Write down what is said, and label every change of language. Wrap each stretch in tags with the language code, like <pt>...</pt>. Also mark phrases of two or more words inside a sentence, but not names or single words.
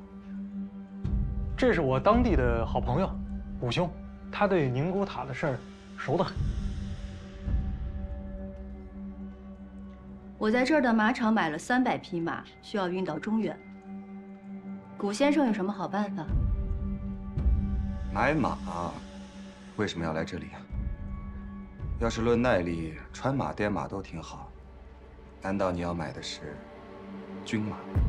<zh>這是我當地的好朋友，武兄，他對寧古塔的事兒熟得很。我在這兒的馬場買了300匹馬，需要運到中原。古先生有什麼好辦法？買馬，為什麼要來這裡啊？要是論耐力，穿馬顛馬都挺好。難道你要買的是軍馬？</zh>